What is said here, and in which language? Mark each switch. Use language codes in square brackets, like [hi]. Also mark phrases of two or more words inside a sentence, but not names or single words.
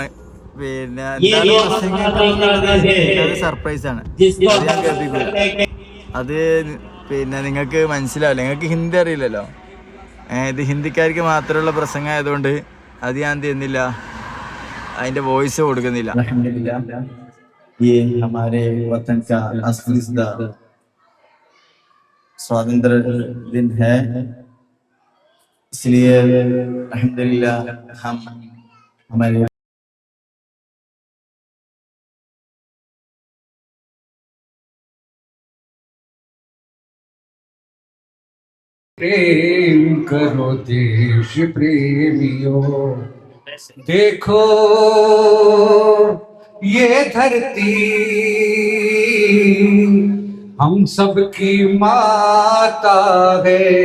[ml] പിന്നെ സർപ്രൈസ് ആണ്. ഞാൻ കേൾപ്പിക്കൂല. അത് പിന്നെ നിങ്ങൾക്ക് മനസ്സിലാവില്ല. നിങ്ങൾക്ക് ഹിന്ദി അറിയില്ലല്ലോ. ഇത് ഹിന്ദിക്കാർക്ക് മാത്രമുള്ള പ്രസംഗം ആയതുകൊണ്ട് അത് ഞാൻ ചെയ്യുന്നില്ല, അതിന്റെ വോയിസ് കൊടുക്കുന്നില്ല. [hi] स्वातंत्र दिन है, इसलिए अल्हम्दुलिल्लाह हम हमारे प्रेम करो देश प्रेमियों, देखो ये धरती हम सबकी माता है।